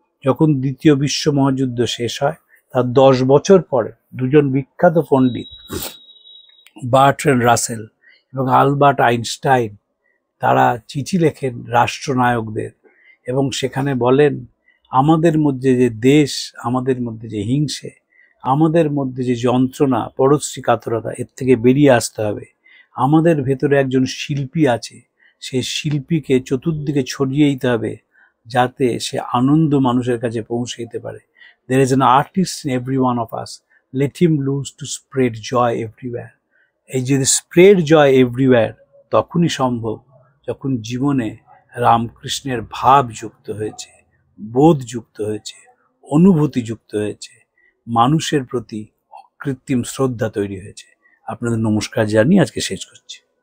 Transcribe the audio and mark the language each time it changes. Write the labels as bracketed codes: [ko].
[bn] যখন দ্বিতীয় বিশ্ব মহাযুদ্ধ শেষ হয়, তার 10 বছর পরে দুজন বিখ্যাত পণ্ডিত বার্ট্রান্ড রাসেল এবং আলবার্ট আইনস্টাইন তারা চিঠি লেখেন রাষ্ট্রনায়কদের, এবং সেখানে বলেন আমাদের মধ্যে যে দেশ, আমাদের মধ্যে যে হিংসে, আমাদের মধ্যে যে যন্ত্রণা, পরশ্রী কাতরতা, এর থেকে বেরিয়ে আসতে হবে। আমাদের ভেতরে একজন শিল্পী আছে, সেই শিল্পীকে চতুর্দিকে ছড়িয়ে দিতে হবে যাতে সে আনন্দ মানুষের কাছে পৌঁছে দিতে পারে। [en] There is an artist in every one of us. Let him loose to spread joy everywhere. [bn] এই যদি [en] spread joy everywhere [bn] তখনই সম্ভব যখন জীবনে রামকৃষ্ণের ভাব যুক্ত হয়েছে, বোধ যুক্ত হয়েছে, অনুভূতি যুক্ত হয়েছে, মানুষের প্রতি অকৃত্রিম শ্রদ্ধা তৈরি হয়েছে। আপনাদের নমস্কার জানিয়ে আজকে শেষ করছি।